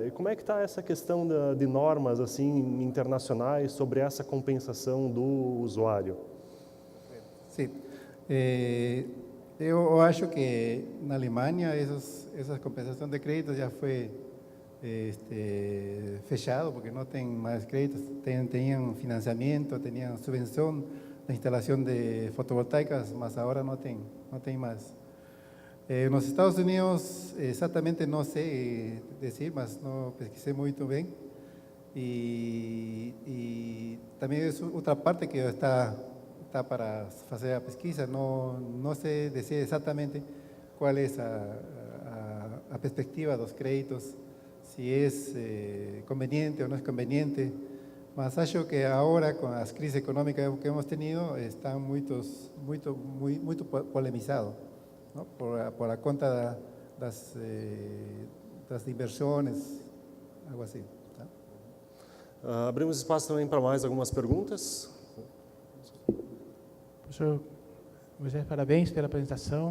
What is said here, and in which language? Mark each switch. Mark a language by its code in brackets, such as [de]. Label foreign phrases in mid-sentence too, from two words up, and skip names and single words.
[pt] E como é que está essa questão de normas assim internacionais sobre essa compensação do usuário? Sim, eu acho que na Alemanha essa compensação de créditos já foi fechado porque [es] no tienen más créditos, tenían financiamiento, tenían subvención de instalación de fotovoltaicas, mas ahora no tienen más. En los Estados Unidos exactamente no sé decir, mas no pesquisé muy bien. [pt] E também é outra parte que está para fazer a pesquisa. Não se decide exatamente qual é a perspectiva dos créditos, se é conveniente ou não é conveniente. Mas acho que agora, com as crises econômicas que [es] hemos tenido, [pt] estão muito polemizados, ¿no? Por a conta das inversões, algo assim. Tá? Abrimos espaço também para mais algumas perguntas. Professor Moisés, parabéns pela apresentação.